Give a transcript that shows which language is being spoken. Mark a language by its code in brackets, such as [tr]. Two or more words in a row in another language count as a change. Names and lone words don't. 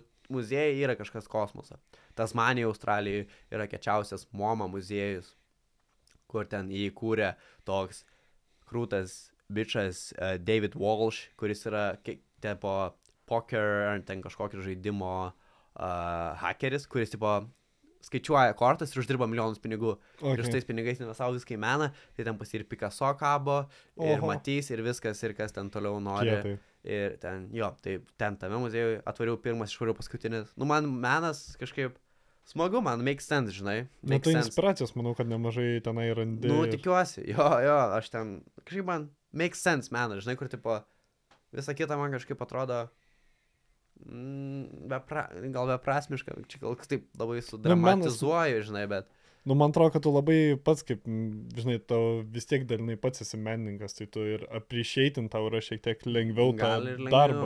[lt] Muziejai yra kažkas kosmoso. Tasmanija, Australijoje yra kiečiausias MoMA muziejus, kur ten įkūrė toks krūtas bičas David Walsh, kuris yra tipo poker ar ten kažkokio žaidimo hakeris, kuris tipo skaičiuoja kortas ir uždirba milijonus pinigų. Okay. Ir iš tais pinigais investavo viską į meną, tai ten pas ir Picasso kabo, ir Matys, ir viskas, ir kas ten toliau nori. Kietai. Ir ten, jo, tai ten tame muziejui atvariau pirmas, išvariau paskutinis. Man menas kažkaip smagu, man [en] make sense, [lt] žinai. Tai inspiracijos, manau, kad nemažai tenai randi. Tikiuosi, jo, aš ten, kažkaip man [en] make sense [lt] menas, žinai, kur tipo, visa kita man kažkaip atrodo gal beprasmiška, čia gal taip labai sudramatizuoju, žinai, bet... Man atrodo, kad tu labai pats, kaip, žinai, tau vis tiek dalinai pats esi menininkas, tai tu ir appreciating tau yra šiek tiek lengviau tą darbą.